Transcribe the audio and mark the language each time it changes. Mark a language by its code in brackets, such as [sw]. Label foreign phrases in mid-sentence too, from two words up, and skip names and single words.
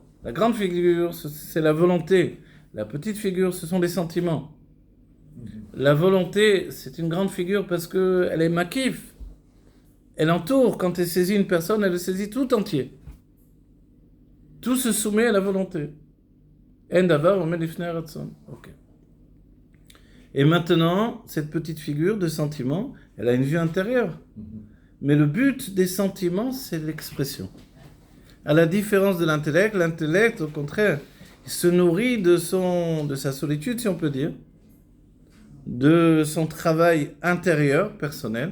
[fr] La grande figure, c'est la volonté. La petite figure, ce sont les sentiments. La volonté, c'est une grande figure parce qu'elle est makif. Elle entoure, quand elle saisit une personne, elle le saisit tout entier. Tout se soumet à la volonté. [he] אין דבר עומד לפני רצון. [fr] Ok. Et maintenant, cette petite figure de sentiment, elle a une vue intérieure. Mais le but des sentiments, c'est l'expression. À la différence de l'intellect, au contraire, il se nourrit de sa solitude, si on peut dire, de son travail intérieur, personnel.